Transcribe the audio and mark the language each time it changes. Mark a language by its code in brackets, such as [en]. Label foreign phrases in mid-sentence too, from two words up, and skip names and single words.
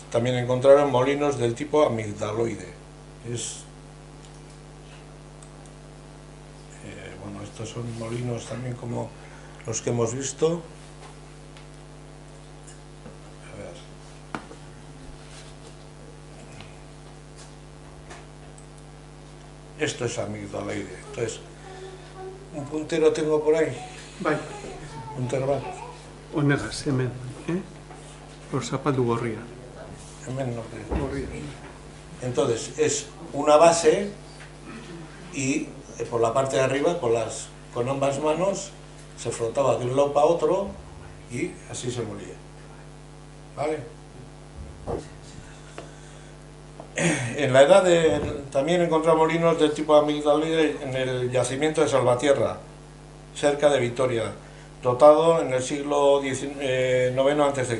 [es] También encontraron molinos del tipo amigdaloide. Bueno, estos son molinos también como los que hemos visto. Esto es amigdaloide. Entonces, un puntero tengo por ahí. [eu] Bai, Puntero bat. honegaz, hemen, Hor zapaldu gorria. [es] Hemen no creo. Gorria. Entonces, es una base y por la parte de arriba, con ambas manos, se frotaba de un lado para otro y así se molía. ¿Vale? En la edad también encontramos molinos del tipo amigdaloide en el yacimiento de Salvatierra, cerca de Vitoria, dotado en el siglo IX a.C.